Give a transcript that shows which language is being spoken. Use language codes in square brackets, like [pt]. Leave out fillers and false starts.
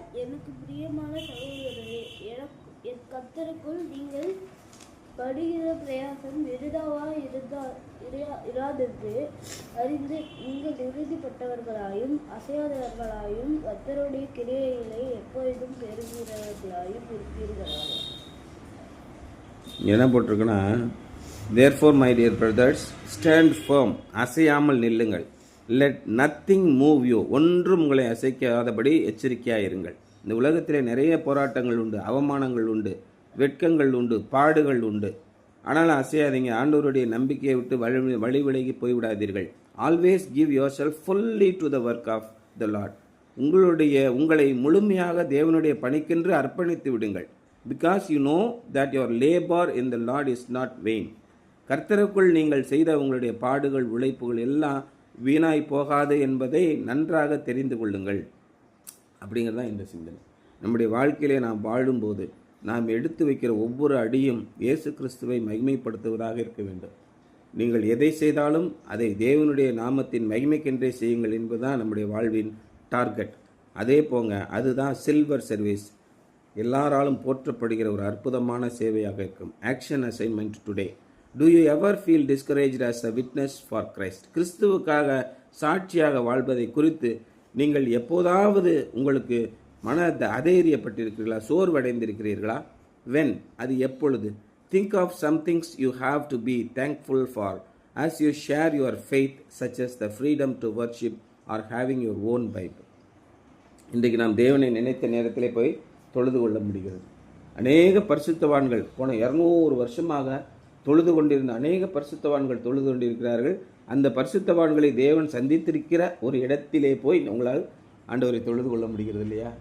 [ta] எனக்கு பிரியமான சகோதரரே, என் கர்த்தருக்குள் நீங்கள் படுகிற பிரயாசம் விருதாவா இராதென்று அறிந்து நீங்கள் உறுதிப்பட்டவர்களாயும் அசையாதவர்களாயும் கர்த்தருடைய கிரியைகளை எப்பொழுதும் பெறுகிறவர்களாயும் இருப்பீர்களாக. என்ன போட்டிருக்குன்னா, [en] therefore my dear brothers, stand firm, [ta] அசையாமல் நில்லுங்கள். [en] let nothing move you, [ta] ஒன்றும் உங்களை அசைக்காதபடி எச்சரிக்கையாக இருங்கள். இந்த உலகத்தில் நிறைய போராட்டங்கள் உண்டு, அவமானங்கள் உண்டு, வெட்கங்கள் உண்டு, பாடுகள் உண்டு. ஆனாலும் அசையாதீங்க. ஆண்டவருடைய நம்பிக்கையை விட்டு வழி விலகி போய்விடாதீர்கள். [en] Always give yourself fully to the work of the Lord. [ta] உங்களை முழுமையாக தேவனுடைய பணிக்கென்று அர்ப்பணித்து விடுங்கள். [en] Because you know that your labour in the Lord is not vain. [ta] கர்த்தருக்குள் நீங்கள் செய்த உங்களுடைய பாடுகள், உழைப்புகள் எல்லாம் வீணாய் போகாது என்பதை நன்றாக தெரிந்து கொள்ளுங்கள். அப்படிங்கிறது தான் இந்த சிந்தனை. நம்முடைய வாழ்க்கையிலே நாம் வாழும்போது நாம் எடுத்து வைக்கிற ஒவ்வொரு அடியும் இயேசு கிறிஸ்துவை மகிமைப்படுத்துவதாக இருக்க வேண்டும். நீங்கள் எதை செய்தாலும் அதை தேவனுடைய நாமத்தின் மகிமைக்கென்றே செய்யுங்கள் என்பதுதான் நம்முடைய வாழ்வின் டார்கெட். அதே போங்க, அதுதான் சில்வர் சர்வீஸ். எல்லாராலும் போற்றப்படுகிற ஒரு அற்புதமான சேவையாக இருக்கும். [en] Action assignment today. Do you ever feel discouraged as a witness for Christ? [ta] கிறிஸ்துவுக்காக சாட்சியாக வாழ்வதை குறித்து நீங்கள் எப்போதாவது உங்களுக்கு மன அதைரியப்பட்டிருக்கிறீர்களா, சோர்வடைந்திருக்கிறீர்களா? [en] When? [ta] அது எப்பொழுது? [en] Think of some things you have to be thankful for as you share your faith, such as the freedom to worship or having your own Bible. [ta] இன்றைக்கு நாம் தேவனை நினைத்த நேரத்திலே போய் தொழுது கொள்ள முடிகிறது. அநேக பரிசுத்தவான்கள் போன 200 வருஷமாக தொழுது கொண்டிருந்த அநேக பரிசுத்தவான்கள் தொழுது கொண்டிருக்கிறார்கள். அந்த பரிசுத்தவான்களை தேவன் சந்தித்திருக்கிற ஒரு இடத்திலே போய் உங்களால் ஆண்டவரை தொழுது கொள்ள முடிகிறது இல்லையா?